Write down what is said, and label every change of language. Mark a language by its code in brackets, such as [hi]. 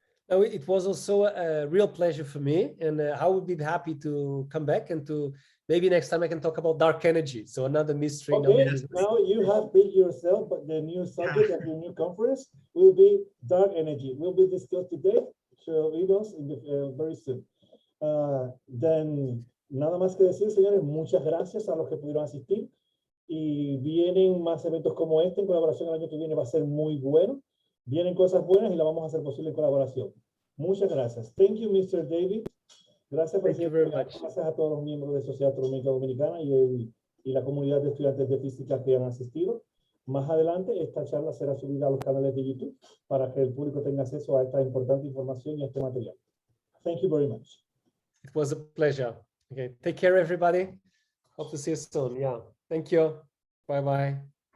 [en] No, it was also a real pleasure for me, and I would be happy to come back and to maybe next time I can talk about dark energy. So another mystery. Okay, now you have picked yourself, but the new subject of your new conference will be dark energy. Will be discussed today, so emails in the, very soon. [es] Then nada más que decir, señores, muchas gracias a los que pudieron asistir, y vienen más eventos como este en colaboración. El año que viene va a ser muy bueno. Vienen cosas buenas y la vamos a hacer posible en colaboración. Muchas gracias. [en] Thank you, Mr. David. [es] Gracias, presidente. Gracias a todos los miembros de Sociedad Astronómica Dominicana y la comunidad de estudiantes de física que han asistido. Más adelante, esta charla será subida a los canales de YouTube para que el público tenga acceso a esta importante información y a este material. [en] Thank you very much. It was a pleasure. Okay, take care, everybody. Hope to see you soon. Yeah, thank you. Bye-bye.